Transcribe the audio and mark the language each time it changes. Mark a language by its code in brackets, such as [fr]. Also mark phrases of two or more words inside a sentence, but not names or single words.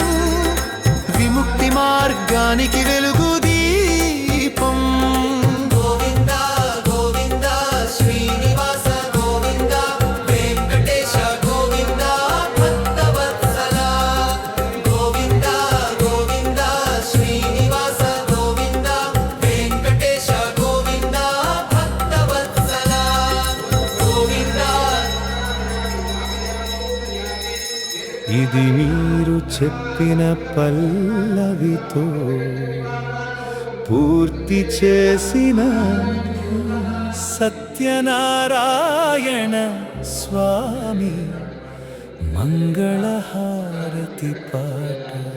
[te] విముక్తిమార్గానికి వెలుగు దీపం [sa] गोविन्द गोविन्द श्रीनिवास गोविन्द वेङ्कटेश गोविन्द भक्तवत्सल गोविन्द गोविन्द श्रीनिवास गोविन्द वेङ्कटेश गोविन्द भक्तवत्सल गोविन्द [te] ఇది మీరు చెప్పిన పల్లవితో పూర్తి చేసిన సత్యనారాయణ స్వామి మంగళహారతి పాట